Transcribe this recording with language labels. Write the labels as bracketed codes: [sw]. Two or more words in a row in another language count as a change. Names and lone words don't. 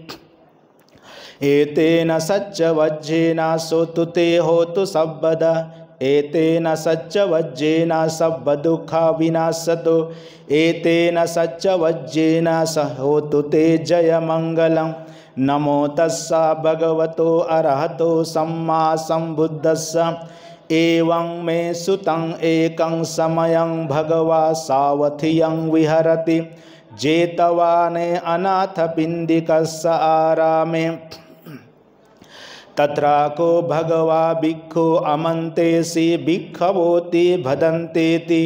[pi] एतेन सच्च वज्रेन सोतुते होतु सर्वदा। एतेन सच्च वज्रेन सब दुःखा विनाशतो। एतेन सच्च वज्रेन होतु ते जयमङ्गलं। नमो तस्सा भगवतो अरहतो सम्मा सम्बुद्धस्सा। एवं मे सुतं एकं समयं भगवा सावथियं विहरति जेतवाने अनाथपिण्डिकस्य आरामे। तत्राको भगवा भिक्खु अमन्तेसि भिक्खवोति भदन्तेति।